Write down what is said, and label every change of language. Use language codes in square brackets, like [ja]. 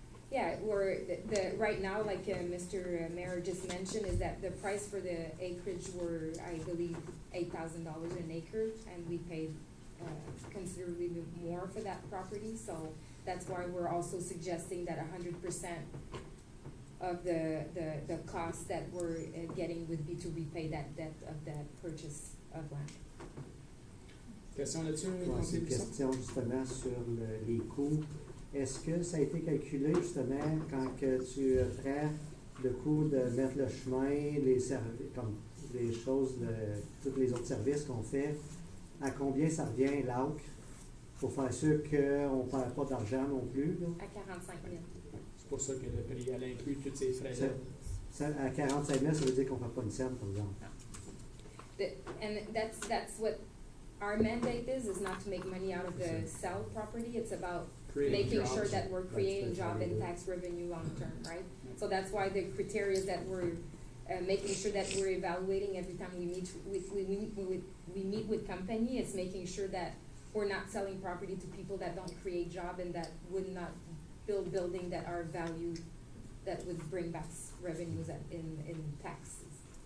[en] Yeah, right now, like Mr. Mayor just mentioned, is that the price for the acreage were, I believe, $8,000 an acre, and we paid considerably more for that property, so that's why we're also suggesting that 100% of the cost that we're getting would be to repay that debt of that purchase of land. [fr] Question là-dessus, Ouais, c'est une Brisson? question justement sur les coûts. Est-ce que ça a été calculé justement quand que tu prends le coût de mettre le chemin, les services, comme les choses, tous les autres services qu'on fait, à combien ça revient l'AUC pour faire sûr qu'on ne perd pas d'argent non plus? Là? À 45 000. C'est pour ça que le prix, elle inclut tous ces frais-là. À 45 000, ça veut dire qu'on ne fait pas une scène, par exemple. [en] And that's what our mandate is not to make money out of the sell property, it's about Creating making sure jobs. that we're creating That's job and good. tax revenue long term, right? So that's why the criteria that we're, making sure that we're evaluating every time we meet with company, is making sure that we're not selling property to people that don't create job and that would not build building that are valued, that would bring back revenues in taxes.